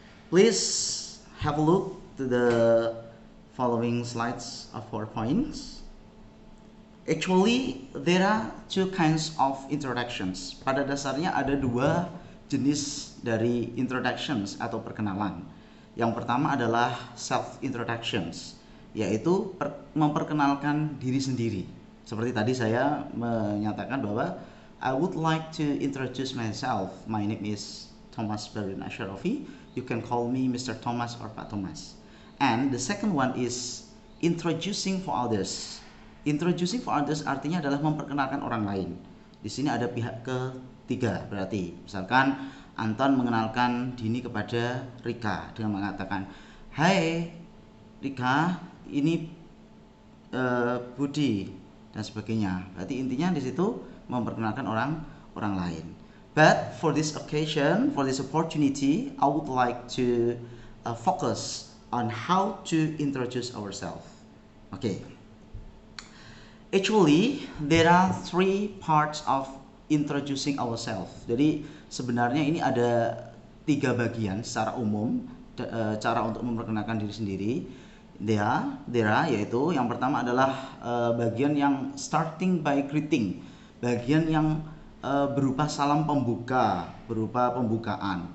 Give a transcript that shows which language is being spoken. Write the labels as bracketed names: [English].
[English] Please have a look to the following slides of PowerPoints. Actually, there are two kinds of introductions. [Indonesian] Pada dasarnya ada dua jenis dari introductions atau perkenalan. Yang pertama adalah self introductions, yaitu memperkenalkan diri sendiri. Seperti tadi saya menyatakan bahwa [English] I would like to introduce myself. My name is Thomas Baharudin Asharafi. You can call me Mr. Thomas or Pak Thomas. And the second one is introducing for others. Introducing for others [Indonesian] artinya adalah memperkenalkan orang lain. Di sini ada pihak ketiga berarti. Misalkan Anton mengenalkan Dini kepada Rika dengan mengatakan, "Hai Rika, ini Budi," dan sebagainya. Berarti intinya di situ memperkenalkan orang lain. [English] But for this occasion, for this opportunity, I would like to focus on how to introduce ourselves. Okay. Actually, there are three parts of introducing ourselves. [Indonesian] Jadi sebenarnya ini ada tiga bagian secara umum cara untuk memperkenalkan diri sendiri. [English] There are, [Indonesian] yaitu yang pertama adalah bagian yang [English] starting by greeting, [Indonesian] bagian yang berupa salam pembuka, berupa pembukaan.